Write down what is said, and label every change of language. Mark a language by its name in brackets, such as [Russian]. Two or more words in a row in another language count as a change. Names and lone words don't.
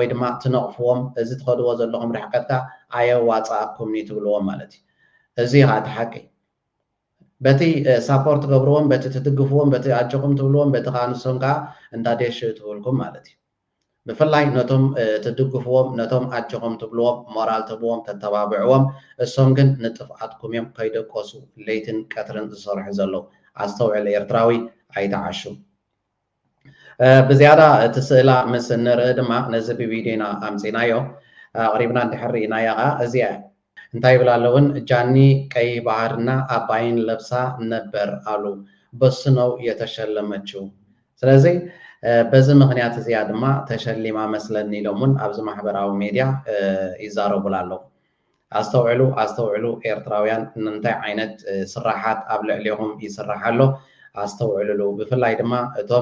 [Tigrinya] ድማ ትነቕፍዎም እዚ ትኸድዎ ዘለኹም ርሕቀትካ ኣየዋፃእኩምኒ ትብልዎም ማለት እዩ እዚ ከዓ እቲ ሓቂ በቲ ሳፖርት ገብርዎም በቲ ትድግፍዎም በቲ ኣጀኹም ትብልዎም በቲ ከዓ ንሶም ከዓ እንዳደሽ ትብልኩም ማለት እዩ ብፍላይ ነቶም ትድግፍዎም ነቶም ኣጀኹም ትብልዎም ሞራል ትብዎም ተተባብዕዎም እሶም ግን ንጥፍኣትኩም እዮም ከይደቆሱ ለይትን ቀትርን ዝሰርሑ ዘለዉ ኣስተውዕል ኤርትራዊ ኣይተዓሹ ብዝያዳ እቲ ስእላ ምስ ንርኢ ድማ ነዚ ብቪድዮና ኣምፂናዮ ኣቕሪብና እንድሕር ርኢናያ ከዓ እዚኣ እንታይ ይብላ ኣለውን ጃኒ ቀይ ባህርና ኣባይን [Amharic] ለብሳ ነበር [Tigrinya] ኣሉ [Amharic] በሱ ነው የተሸለመችው [Tigrinya] ስለዚ በዚ ምክንያት እዚኣ ድማ ተሸሊማ መስለኒ ኢሎም እውን ኣብዚ ማሕበራዊ ሚድያ ይዛረቡላ ኣለዉ ኣስተውዕሉ ኤርትራውያን እንታይ ዓይነት ስራሓት ኣብ ልዕሊኹም ይስራሕ ኣሎ ኣስተውዕሉሉ ብፍላይ ድማ እቶም